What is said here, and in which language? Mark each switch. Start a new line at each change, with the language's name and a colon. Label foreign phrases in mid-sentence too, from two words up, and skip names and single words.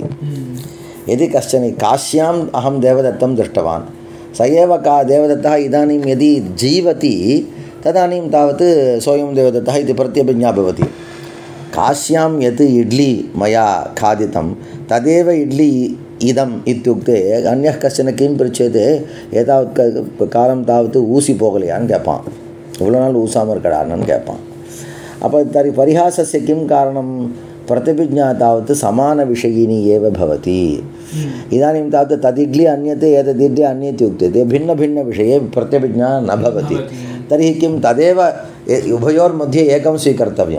Sanskrit: यदि कश्चन काश्याम् अहं देवदत्तं दृष्टवान्, स एव का देवदत्तः इदानीं यदि जीवति तदानीं तावत् सोऽयं देवदत्तः इति प्रत्यभिज्ञा भवति। काश्यां यत् इड्ली मया खादितं तदेव इड्ली इदम् इत्युक्ते अन्यः कश्चन किं पृच्छेत्, एतावत् कालं तावत्
Tamil: ஊசி போகலையான்னு கேட்பான், இவ்வளோ நாள் ஊசாமல் இருக்கடான்னு கேட்பான்.
Sanskrit: அப்போ तर्हि परिहासस्य किं कारणं, प्रतिभिज्ञा तावत् समानविषयिनी एव भवति। इदानीं तावत् तदिड्ली अन्यते एतदिड्ली अन्यत् उच्यते, भिन्नभिन्नविषये प्रत्यभिज्ञा न भवति। तर्हि किं तदेव उभयोर्मध्ये एकं स्वीकर्तव्यं।